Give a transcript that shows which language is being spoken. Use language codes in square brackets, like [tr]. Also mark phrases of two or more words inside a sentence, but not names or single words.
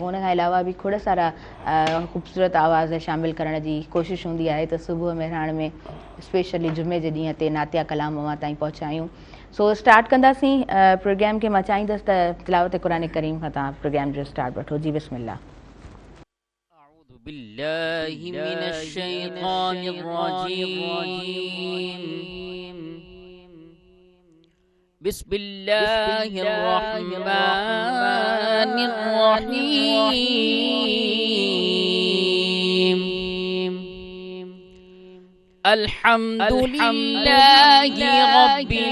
[sd] उन खां अलावा बि खोड़ सारा ख़ूबसूरत आवाज़ शामिलु करण जी कोशिशि हूंदी आहे, त सुबुह मेहरान में स्पेशली जुमे जे ॾींहं ते नातिया कलाम अवां ताईं पहुचायूं। सो स्टार्ट कंदासीं प्रोग्राम खे। मां चाहींदसि त तिलावत क़ुर करीम खां तव्हां प्रोग्राम जो स्टार्ट वठो जी। बिस्मिल्लाह। [ar] بالله من الشيطان الرجيم بسم الله الرحمن الرحيم الحمد لله رب